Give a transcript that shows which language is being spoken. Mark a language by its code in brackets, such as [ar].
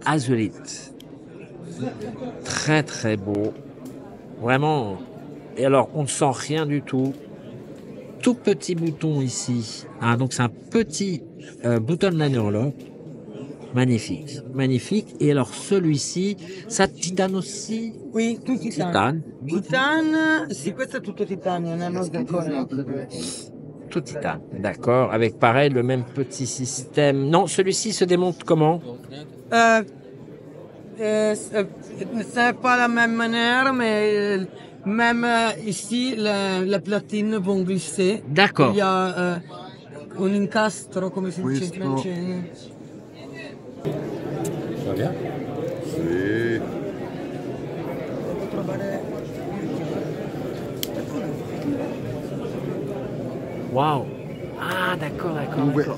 [fr] Azurite. Très très beau. Vraiment. Et alors, on ne sent rien du tout. Tout petit bouton ici. Ah, donc c'est un petit bouton liner lock. Magnifique, magnifique. Et alors celui-ci, ça titane aussi. Oui, tout titane. [it] Titane, sì, questo è tutto titanio, non è uno zirconio. [fr] Tout titane, d'accord. Avec pareil le même petit système. Non, celui-ci se démonte comment? C'est pas la même manière, mais même ici, les platines vont glisser. D'accord. Il y a un [it] incastro, come si dice in francese. [fr] Ça va bien? Waouh. Ah, d'accord, d'accord. D'accord,